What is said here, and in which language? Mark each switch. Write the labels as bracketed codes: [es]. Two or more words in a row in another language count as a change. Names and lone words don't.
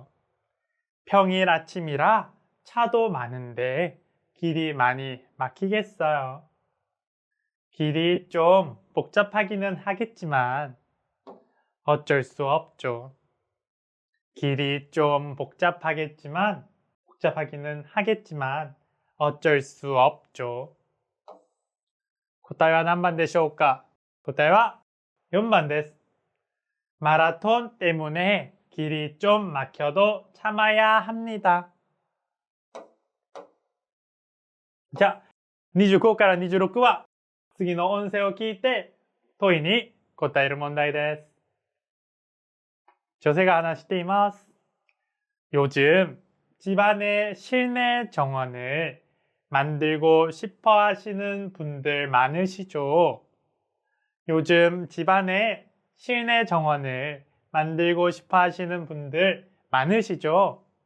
[ko] 평일 아침이라 차도 많은데 길이 많이 막히겠어요. 길이 좀 복잡하기는 하겠지만 어쩔 수 없죠. 길이 좀 복잡하기는 하겠지만 어쩔 수 없죠. [ja] 答えは何番でしょうか? 答えは 4번 です. [ko] 마라톤 때문에 길이 좀 막혀도 참아야 합니다. [ja] 자, 25 から26は次の音声を聞いて問いに答える問題です. 조세가 하나 しています. [ko] 요즘 집안에 실내 정원을 만들고 싶어 하시는 분들 많으시죠? 요즘 집안에 실내 정원을 만들고 싶어 하시는 분들 많으시죠?